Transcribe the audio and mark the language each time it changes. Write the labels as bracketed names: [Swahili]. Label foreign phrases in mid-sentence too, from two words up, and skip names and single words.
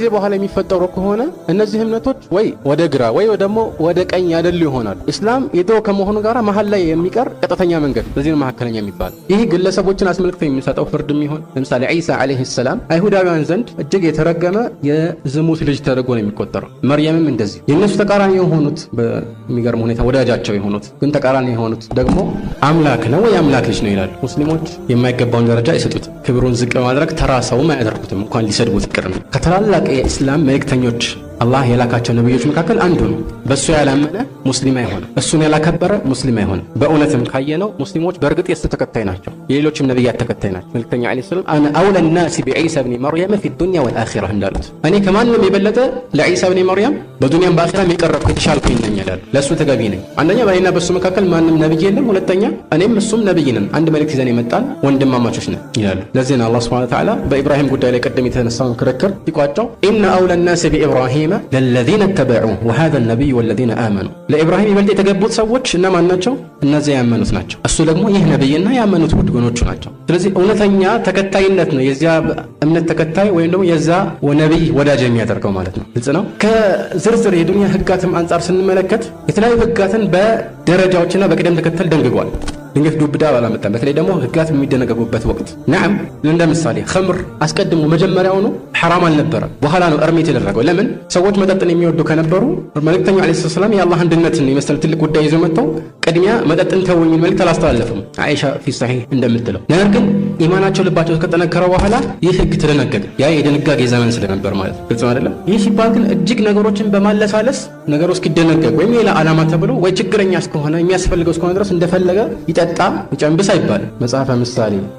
[Amharic] በኋላ የሚፈጠሩ ከሆነ እነዚህ እምነቶች ወይ ወደ ግራ ወይ ደግሞ ወደ ቀኝ ያደሉ ይሆናል እስላም የድሮ ከመሆኑ ጋር መሀል ላይ የሚቀር ቀጥተኛ መንገድ በዚህ ነው መካከለኛ የሚባል ይህ ግለሰቦችን አስመልክቶ የሚሰጠው ፍርድም ይሁን ለምሳሌ ኢሳ [Arabic] عليه السلام [Amharic] አይሁዳውያን ዘንድ እጅግ የተረገመ የዝሙት ልጅ ተደርጎ ነው የሚቆጠረው መርየምም እንደዚህ የነሱ ተቃራኒ የሆኑት በሚገርም ሁኔታ ወዳጃቸው የሆኑት ግን ተቃራኒ የሆኑት ደግሞ አምላክ ነው ወይ አምላክ ልጅ ነው ይላል ሙስሊሞች የማይገባውን ደረጃ ይሰጡት ክብሩን ዝቅ በማድረግ ተራ ሰውም አያደርጉትም እንኳን ሊሰድቡት ይቅርና ከተላላቅ የእስላም መልእክተኞች አላህ የላካቸው ነብዮች መካከል አንዱ ነው በሱ ያላመነ ሙስሊም አይሆንም እሱን ያላከበረ ሙስሊም አይሆንም በእውነትም ካየነው ሙስሊሞች በእርግጥ የሱ ተከታይ ናቸው የሌሎችም ነብያት ተከታይ ናቸው መልእክተኛ [Arabic] عليه السلام أنا أولى الناس بعيسى ابن مريم في الدنيا والاخره [Amharic] እንዳሉት እኔ ከማንም የበለጠ ለኢሳ ኢብኑ መርየም በዱንያም በአኺራም የቀረብኩ የተሻልኩኝ ነኝ ይላል ለሱ ተገቢ ነኝ አንደኛ በእኔና በሱ መካከል ማንም ነብይ የለም ሁለተኛ እኔም እሱም ነብይ ነን አንድ መልእክት ይዘን የመጣን ወንድማማቾች ነን ይላሉ ለዚህ ነው አላህ [Arabic] سبحانه وتعالى [Amharic] በኢብራሂም ጉዳይ ላይ ቀደም የተነሳውን ክርክር ሲቋጨው [Arabic] إن أولى الناس بإبراهيم للذين اتبعوه وهذا النبي والذين [Amharic] آمنوا ለኢብራሂም ይበልጥ የተገቡት ሰዎች እነማን ናቸው እነዚያ ያመኑት ናቸው እሱ ደግሞ ይህ ነብይና ያመኑት ወንድሞቹ ናቸው ስለዚህ እውነተኛ ተከታይነት ነው የዚያ እምነት ተከታይ ወይም ደግሞ የዛ ነብይ ወዳጅ የሚያደርገው ማለት ነው ግልጽ ነው ከዝርዝር የዱንያ ህጋትም አንፃር ስንመለከት የተለያዩ ህጋትን በደረጃዎችና በቅደም ተከተል ደንግጓል ድንገት ዱብዳ ባላመጣም በተለይ ደግሞ ህጋት የሚደነገጉበት ወቅት ነዓም እንደ ምሳሌ ኸምር አስቀድሞ መጀመሪያው ነው حرام አልነበረም በኋላ ነው እርም የተደረገው ለምን ሰዎች መጠጥን የሚወዱ ከነበሩ መልእክተኛው አለይሂ ሰላም የአላህ አንድነትን የመሰለ ትልቅ ጉዳይ ይዘው መጥተው ቅድሚያ መጠጥን ተወኝ መልእክት አላስተላለፉም አይሻ [Arabic] في صحيح [Amharic] እንደምትለው ነገር ግን ኢማናቸው ልባቸው ከተጠነከረ በኋላ ይህ ህግ ተደነገገ ያ የድንጋጌ ዘመን ስለነበር ማለት ግልጽ አይደለም ይህ ሲባል ግን እጅግ ነገሮችን በማለሳለስ ነገሮች እስኪደነገግ ወይም ሌላ ዓላማ ተብሎ ወይ ችግረኛ እስከሆነ የሚያስፈልገው እስከሆነ ድረስ እንደፈለገ ይጠጣ ይጨንብስ አይባል መጽሐፈ ምሳሌ